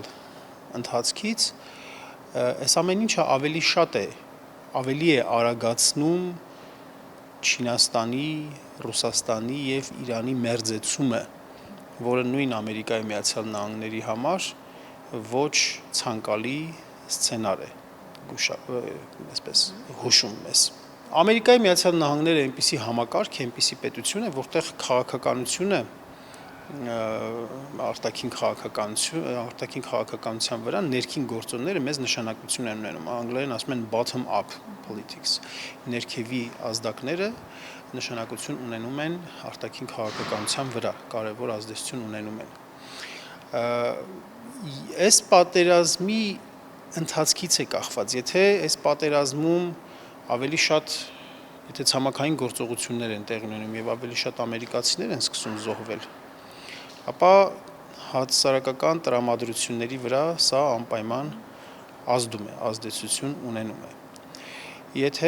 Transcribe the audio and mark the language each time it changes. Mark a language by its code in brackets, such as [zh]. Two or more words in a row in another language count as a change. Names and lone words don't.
[hy] ընթացքից, այս ամեն ինչը ավելի է արագացնում Չինաստանի, Ռուսաստանի եւ Իրանի մերձեցումը, որը նույն Ամերիկայի Միացյալ Նահանգների համար ոչ ցանկալի սցենար է, այսպես հուշում մեզ։ Ամերիկայի Միացյալ Նահանգները այնպիսի համակարգ է, այնպիսի պետություն է, որտեղ քաղաքականությունը արտաքին քաղաքականության վրա ներքին գործոնները մեծ նշանակություն են ունենում, անգլերեն ասում են [en] bottom up politics, [hy] ներքևի ազդակները նշանակություն ունենում են արտաքին քաղաքականության վրա, կարևոր ազդեցություն ունենում են։ Այս պատերազմի ընթացքից է կախված, եթե այս պատերազմում ավելի շատ, եթե ցամաքային գործողություններ են տեղի ունենում եւ ավելի շատ ամերիկացիներ են սկսում զոհվել, ապա հասարակական տրամադրությունների վրա սա անպայման ազդում է, ազդեցություն ունենում է։ Եթե